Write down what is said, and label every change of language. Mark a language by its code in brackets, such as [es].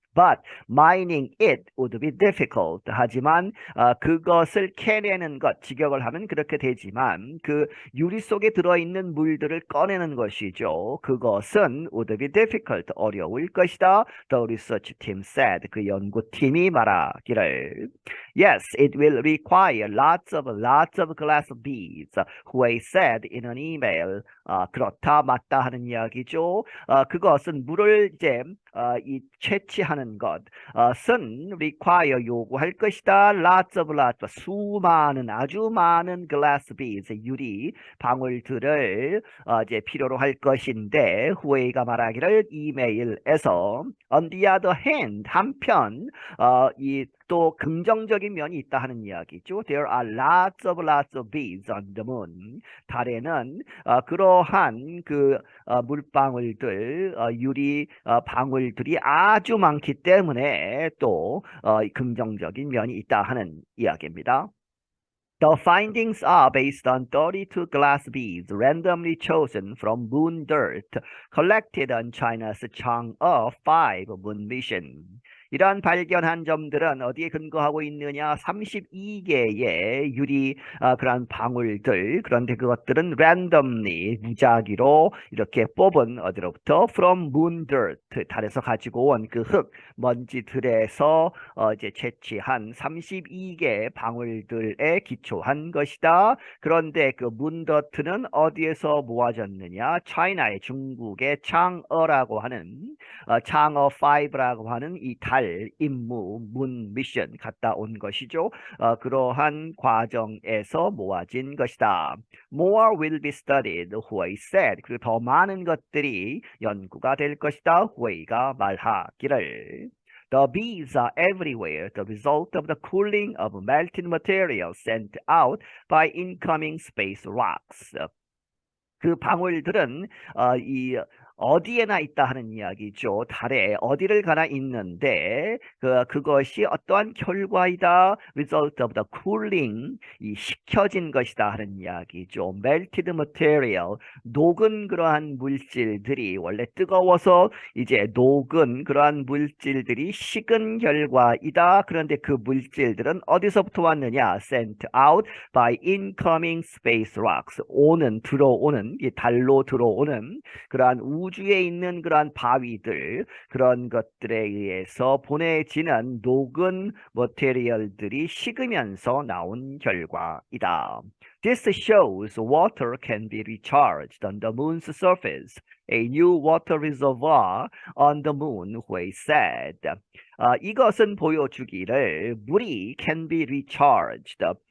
[en] But mining it would be difficult. [ko] 하지만 그것을 캐내는 것, 직역을 하면 그렇게 되지만 그 유리 속에 들어있는 물들을 꺼내는 것이죠. 그것은 [en] would be difficult. [ko] 어려울 것이다. [en] The research team said. [ko] 그 연구팀이 말하기를. [en] Yes, it will require lots of glass beads. Huey said in an email. [ko] 그렇다, 맞다 하는 이야기죠. 그것은 물을 이제 이 채취하는 것은 require 요구할 것이다. lots of 수많은 아주 많은 glass beads 유리 방울들을 이제 필요로 할 것인데 후웨이가 말하기를 이메일에서 [en] on the other hand [ko] 한편 이 또 긍정적인 면이 있다 하는 이야기죠. [en] There are lots of beads on the moon. [ko] 달에는 그러한 그 물방울들, 유리 방울들이 아주 많기 때문에 또 긍정적인 면이 있다 하는 이야기입니다. [en] The findings are based on 32 glass beads randomly chosen from moon dirt collected on China's Chang'e 5 moon mission. [ko] 이러한 발견한 점들은 어디에 근거하고 있느냐? 32개의 유리 그런 방울들, 그런데 그것들은 randomly 무작위로 이렇게 뽑은 어디로부터 [en] from moon dirt [ko] 달에서 가지고 온 그 흙 먼지들에서 이제 채취한 32개의 방울들에 기초한 것이다. 그런데 그 문더트는 어디에서 모아졌느냐? 차이나의 중국의 창어라고 하는 창어 5라고 하는 이 달 임무 문 미션 갔다 온 것이죠. 그러한 과정에서 모아진 것이다. [en] More will be studied, Huey said. [ko] 그리고 더 많은 것들이 연구가 될 것이다. 후웨이가 말하기를. [en] The beads are everywhere, the result of the cooling of melted material sent out by incoming space rocks. [ko] 그 방울들은 이 어디에나 있다 하는 이야기죠. 달에 어디를 가나 있는데 그것이 어떠한 결과이다. [en] Result of the cooling, [ko] 이 식혀진 것이다 하는 이야기죠. [en] Melted material, [ko] 녹은 그러한 물질들이 원래 뜨거워서 이제 녹은 그러한 물질들이 식은 결과이다. 그런데 그 물질들은 어디서부터 왔느냐? [en] Sent out by incoming space rocks. [ko] 들어오는 이 달로 들어오는 그러한 우주에 있는 그러한 바위들, 그런 것들에 의해서 보내지는 녹은 머테리얼들이 식으면서 나온 결과이다. [en] This shows water can be recharged on the moon's surface. A new water reservoir on the moon, Huey said. [ko] 이것은 보여주기를 물이 [en] can be recharged.